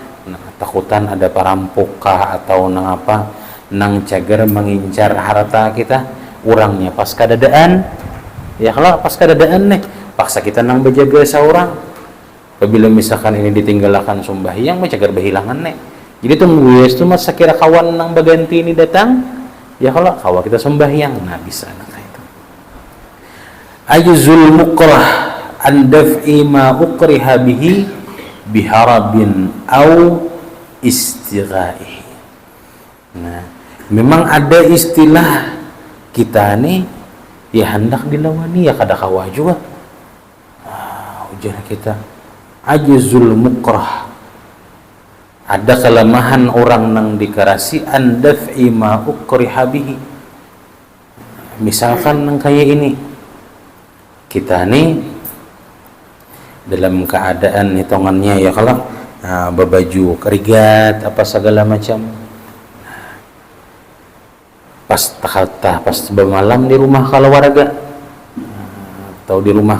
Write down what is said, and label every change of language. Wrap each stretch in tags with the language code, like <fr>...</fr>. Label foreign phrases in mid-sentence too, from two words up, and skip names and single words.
<bjn>Takutan ada perampok kah atau nang apa, nang cager mengincar harta kita, orangnya pas kadadaan, ya kalau pas kadadaan nih paksa kita nang berjaga seorang. Apabila misalkan ini ditinggalkan sembahyang mencagar berhilangan nih, jadi tunggu itu mas sekira kawan nang baganti ini datang, ya kalau kawan kita sembahyang, nah bisa nah itu.</bjn> <ar>Ajzul mukrah an daf'i ma ukriha bihi biharabin au istigha'i.</ar> <bjn>Nah, memang ada istilah kita nih ya hendak dilawani ya kada kawa juga. Ujar kita</bjn> <ar>ajzul mukrah.</ar> <bjn>Ada kelemahan orang nang dikarasi</bjn> <ar>an daf'i ma ukriha bihi.</ar> <bjn>Misalkan nang kayak ini. Kita nih dalam keadaan hitungannya ya kalau berbaju kerigat apa segala macam, pas bermalam di rumah keluarga atau di rumah</bjn>